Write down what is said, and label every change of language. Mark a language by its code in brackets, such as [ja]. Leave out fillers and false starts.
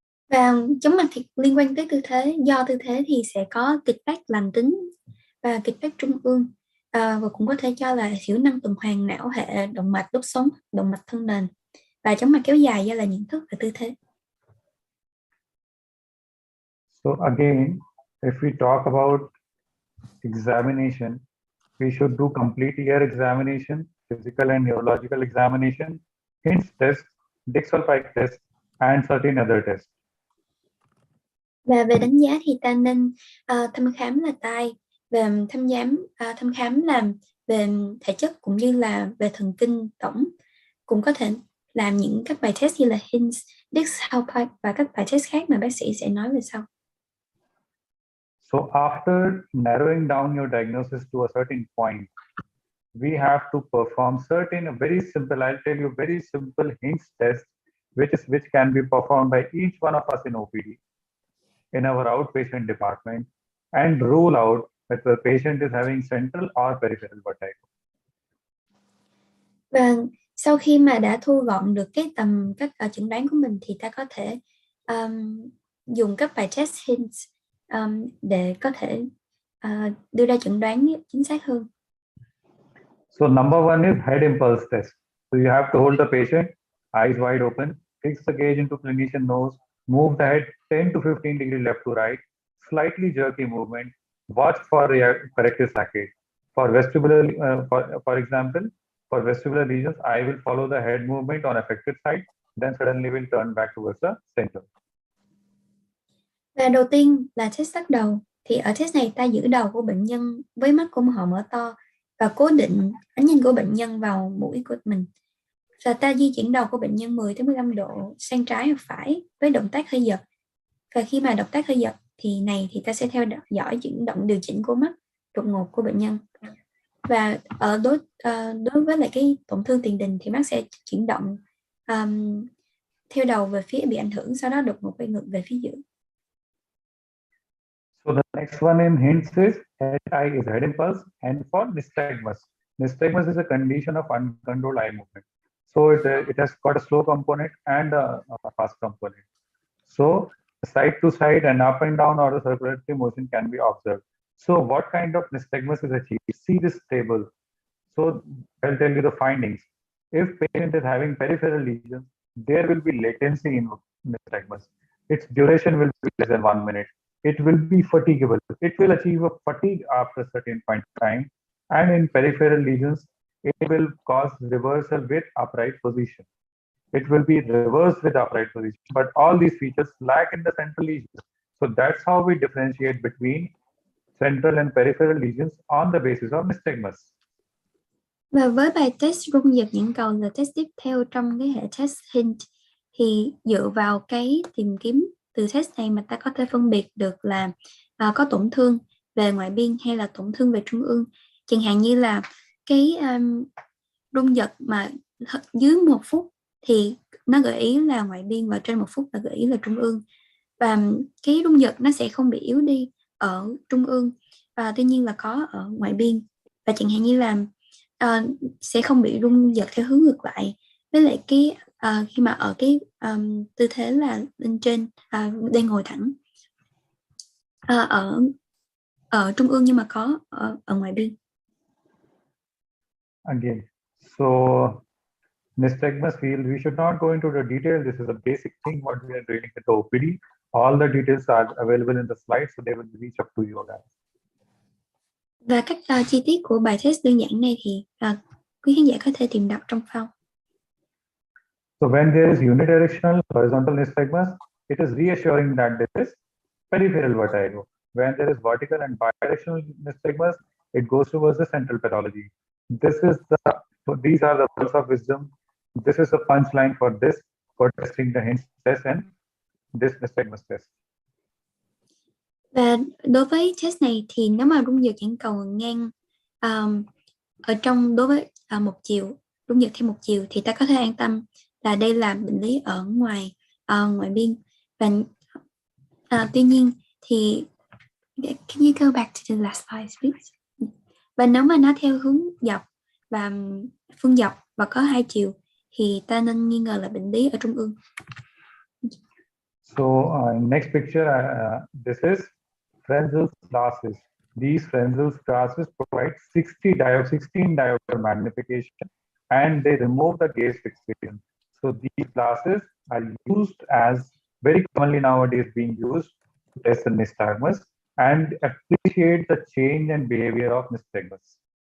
[vi] Và chóng mặt thì liên quan tới tư thế, do tư thế thì sẽ có kịch tác lành tính và kịch tác trung ương, và cũng có thể cho là thiểu năng tuần hoàn não hệ động mạch đốt sống, động mạch thân nền, và chóng mặt kéo dài do là nhận thức và tư thế. [en] So again, if we talk about examination, we should do complete ear examination, physical and neurological examination, hints test, Dixell-Pike test, and certain other tests. [vi] Và về đánh giá thì ta nên thăm khám là tai, về thăm khám là về thể chất cũng như là về thần kinh tổng, cũng có thể làm những các bài test như là hints, Dixell-Pike và các bài test khác mà bác sĩ sẽ nói về sau. [en] So after narrowing down your diagnosis to a certain point, we have to perform certain very simple, I'll tell you, very simple hints test, which can be performed by each one of us in OPD, in our outpatient department, and rule out that the patient is having central or peripheral vertigo. [vi] Và sau khi mà đã thu gọn được cái tầm các chẩn đoán của mình thì ta có thể dùng các bài test hints để có thể đưa ra chẩn đoán chính xác hơn. [en] So number one is head impulse test. So you have to hold the patient, eyes wide open, fix the gaze into clinician nose, move the head 10 to 15 degree left to right, slightly jerky movement, watch for corrective saccade. For vestibular, for example, for vestibular lesions, I will follow the head movement on affected side, then suddenly will turn back towards the center. [vi] Và đầu tiên là test tác đầu. Thì ở test này ta giữ đầu của bệnh nhân với mắt của họ mở to và cố định ánh nhìn của bệnh nhân vào mũi của mình. Và ta di chuyển đầu của bệnh nhân 10 tới 15 độ sang trái hoặc phải với động tác hơi giật. Và khi mà động tác hơi giật thì ta sẽ theo dõi chuyển động điều chỉnh của mắt đột ngột của bệnh nhân. Và ở đối với lại cái tổn thương tiền đình thì mắt sẽ chuyển động theo đầu về phía bị ảnh hưởng, sau đó đột ngột quay ngược về phía giữa. [en] So the next one in hints is HI is head impulse, and for nystagmus. Nystagmus is a condition of uncontrolled eye movement. So it has got a slow component and a fast component. So side to side and up and down or the circulatory motion can be observed. So what kind of nystagmus is achieved? See this table. So I'll tell you the findings. If patient is having peripheral lesions, there will be latency in nystagmus. Its duration will be less than 1 minute. It will be fatigable. It will achieve a fatigue after a certain point of time. And in peripheral lesions, it will cause reversal with upright position. It will be reversed with upright position. But all these features lack in the central lesions. So that's how we differentiate between central and peripheral lesions on the basis of nystagmus. [vi] Và với bài test rung giật nhãn cầu là test tiếp theo trong cái hệ test hint, thì dựa vào cái tìm kiếm từ test này mà ta có thể phân biệt được là có tổn thương về ngoại biên hay là tổn thương về trung ương. Chẳng hạn như là cái rung giật mà dưới 1 phút thì nó gợi ý là ngoại biên, và trên 1 phút là gợi ý là trung ương. Và cái rung giật nó sẽ không bị yếu đi ở trung ương, và tuy nhiên là có ở ngoại biên. Và chẳng hạn như là sẽ không bị rung giật theo hướng ngược lại, với lại cái khi mà ở cái tư thế là bên trên đang ngồi thẳng ở trung ương nhưng mà có ở ngoài biên. [en] Again, so nystagmus field, we should not go into the detail. This is a basic thing what we are doing in the OPD. All the details are available in the slides, so they will reach up to you guys. [vi] Và các chi tiết của bài test đơn giản này thì quý khán giả có thể tìm đọc trong file. [en] So when there is unidirectional horizontal nystagmus, it is reassuring that this is peripheral vertigo. When there is vertical and bidirectional nystagmus, it goes towards the central pathology. These are the words of wisdom. This is a punchline for this, for testing the hints test and this nystagmus test. [vi] Và đối với test này thì nếu mà rung giật nhãn cầu ngang ở trong đối với một chiều, rung giật theo một chiều, thì ta có thể an tâm là đây là bệnh lý ở ngoại biên. Và tuy nhiên thì [en] Can you go back to the last slide, please? [vi] Và nếu mà nó theo hướng dọc và phương dọc và có hai chiều thì ta nên nghi ngờ là bệnh lý ở trung ương. [en] So next picture, this is Frenzel's glasses. These Frenzel's glasses provide 16 diopter magnification and they remove the gaze fixation. So these glasses are used as very commonly nowadays being used to test the nystagmus and appreciate the change and behavior of nystagmus.